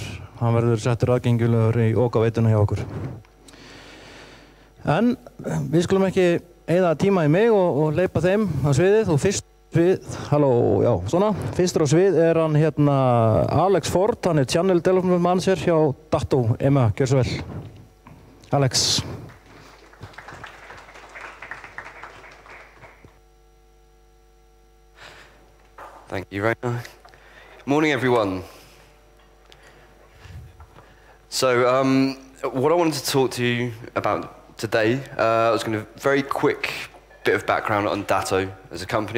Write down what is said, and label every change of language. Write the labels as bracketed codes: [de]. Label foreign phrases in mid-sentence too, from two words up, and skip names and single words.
[is] Hann verður settur aðgengilegur í OK-veituna hjá okkur. En við skulum ekki eyða tíma í mig og hleypa þeim á sviðið og fyrstur á svið er hann Alex Ford, hann er [en] Channel Development Manager [is] hjá DATTO. Emma, gjör svo vel. Alex. [en] Thank you, Rainer. Morning, everyone. So, what I wanted to talk to you about today, I was going to very quick bit of background on DATTO as a company.